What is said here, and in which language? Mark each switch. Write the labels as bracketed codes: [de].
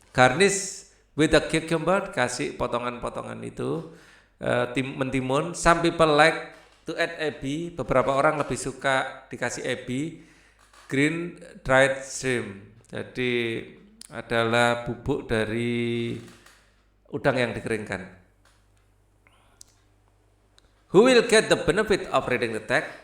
[en] Garnish with the cucumber. [id] Kasih potongan-potongan itu mentimun. [en] Some people like to add ebi. [id] Beberapa orang lebih suka dikasih ebi. [en] Green dried shrimp. [id] Jadi adalah bubuk dari udang yang dikeringkan. [en] Who will get the benefit of reading the text?